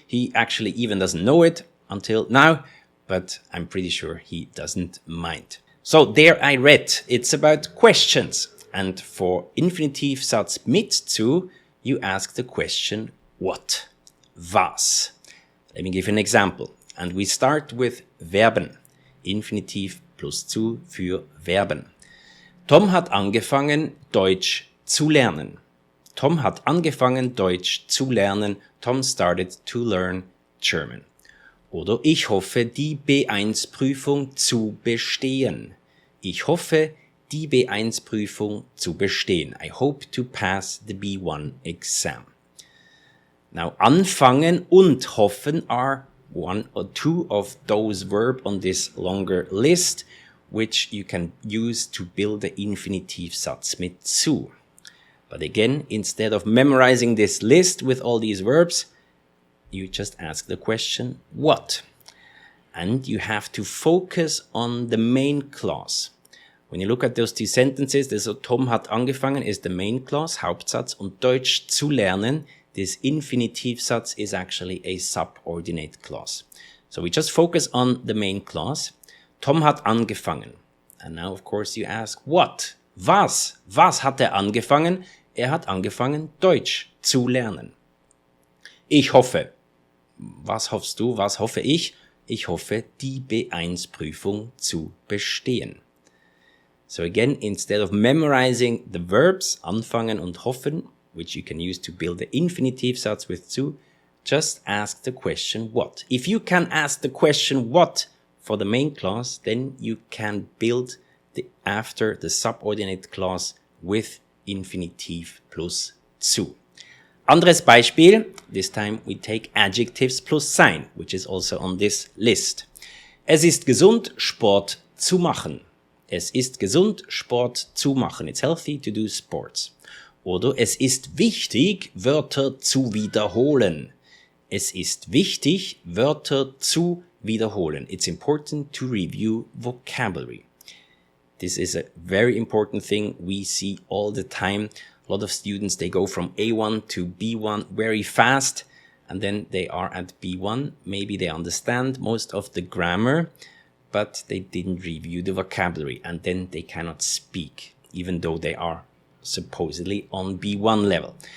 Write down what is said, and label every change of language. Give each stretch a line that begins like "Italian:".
English: He actually even doesn't know it until now, but I'm pretty sure he doesn't mind. So there I read, it's about questions. And for Infinitivsatz mit zu, you ask the question, what? Was? Let me give you an example. And we start with Verben.
German: Infinitiv plus zu für Verben. Tom hat angefangen, Deutsch zu lernen. Tom hat angefangen, Deutsch zu lernen.
English: Tom started to learn German.
German: Oder ich hoffe, die B1-Prüfung zu bestehen. Ich hoffe, die B1-Prüfung zu bestehen.
English: I hope to pass the B1 exam. Now, anfangen und hoffen are one or two of those verbs on this longer list, which you can use to build the Infinitivsatz mit zu. But again, instead of memorizing this list with all these verbs, you just ask the question, what? And you have to focus on the main clause. When you look at those two sentences, so
German: Tom hat angefangen
English: is the main clause, Hauptsatz, und Deutsch zu lernen, this Infinitivsatz is actually a subordinate clause. So we just focus on the main clause.
German: Tom hat angefangen.
English: And now, of course, you ask, what?
German: Was? Was hat angefangen? Hat angefangen, Deutsch zu lernen. Ich hoffe. Was hoffst du? Was hoffe ich? Ich hoffe, die B1-Prüfung zu bestehen.
English: So again, instead of memorizing the verbs, anfangen und hoffen, which you can use to build the Infinitivsatz with zu, just ask the question what. If you can ask the question what for the main clause, then you can build after the subordinate clause with Infinitiv plus zu.
German: Anderes Beispiel,
English: this time we take adjectives plus sein, which is also on this list.
German: Es ist gesund, Sport zu machen. Es ist gesund, Sport zu machen.
English: It's healthy to do sports.
German: Oder es ist wichtig, Wörter zu wiederholen. Es ist wichtig, Wörter zu wiederholen.
English: It's important to review vocabulary. This is a very important thing we see all the time. A lot of students, they go from A1 to B1 very fast, and then they are at B1. Maybe they understand most of the grammar, but they didn't review the vocabulary, and then they cannot speak, even though they are supposedly on B1 level.